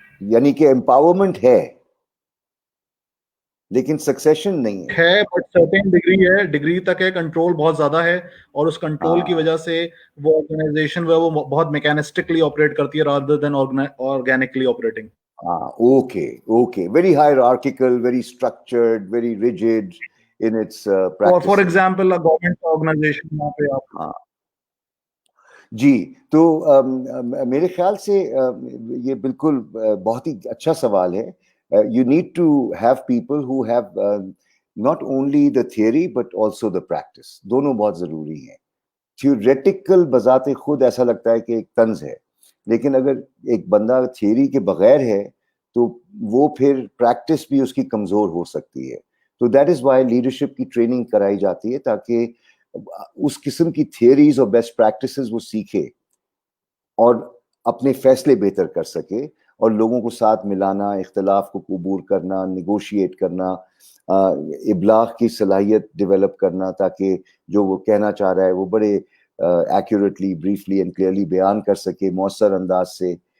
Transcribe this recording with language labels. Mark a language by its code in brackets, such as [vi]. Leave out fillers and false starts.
[ur] یعنی کہ empowerment ہے لیکن سکسیشن نہیں ہے, بٹ سرٹین ڈگری ہے, ڈگری تک ہے, کنٹرول بہت زیادہ ہے, اور اس کنٹرول کی وجہ سے وہ آرگنائزیشن وہ بہت میکینسٹکلی آپریٹ کرتی ہے [en] Rather than organically operating. Okay, very hierarchical, very structured, very rigid in its practices. For example, a government organization [ur] وہاں پہ آپ جی تو میرے خیال سے یہ بالکل بہت ہی اچھا سوال ہے. [en] You need to have people who have not only the theory but also the practice. [ur] دونوں بہت ضروری ہیں. تھیوریٹیکل بذات خود ایسا لگتا ہے کہ ایک طنز ہے, لیکن اگر ایک بندہ تھیوری کے بغیر ہے تو وہ پھر پریکٹس بھی اس کی کمزور ہو سکتی ہے. تو [en] that is why [ur] لیڈرشپ کی ٹریننگ کرائی جاتی ہے تاکہ اس قسم کی تھیوریز اور بیسٹ پریکٹسز وہ سیکھے اور اپنے فیصلے بہتر کر سکے, اور لوگوں کو ساتھ ملانا, اختلاف کو قبول کرنا, نیگوشیٹ کرنا, ابلاغ کی صلاحیت ڈیولپ کرنا تاکہ جو وہ کہنا چاہ رہا ہے وہ بڑے [en] accurately, briefly and clearly [ur] بیان کر سکے مؤثر انداز سے.